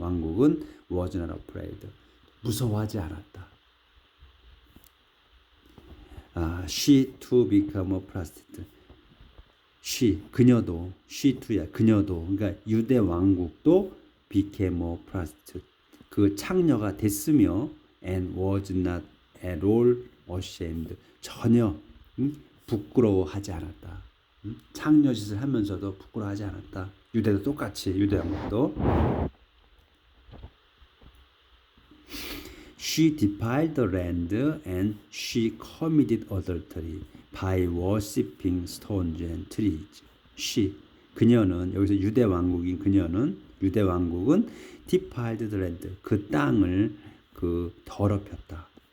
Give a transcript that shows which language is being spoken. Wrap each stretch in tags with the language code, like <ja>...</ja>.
<ko>왕국은</ko> <en>was not afraid.</en> <ko>무서워하지 않았다.</ko> <en>She to become a prostitute.</en> <ko>그녀도,</ko> <en>she to</en> <ko>야, 그녀도, 그러니까 유대 왕국도</ko> <en>became a prostitute.</en> <ko>그 창녀가 됐으며,</ko> <en>and was not at all ashamed.</en> <ko>전혀 부끄러워하지 않았다. 창녀짓을 하면서도 부끄러워하지 않았다. 유대도 똑같이, 유대 왕국도.</ko> <en>She defiled the land and she committed adultery by worshipping stones and trees.</en> <ko>그녀는, 여기서 유대 왕국인 유대 왕국은</ko> <en>defiled the land,</en> <ko>그 땅을 더럽혔다.</ko>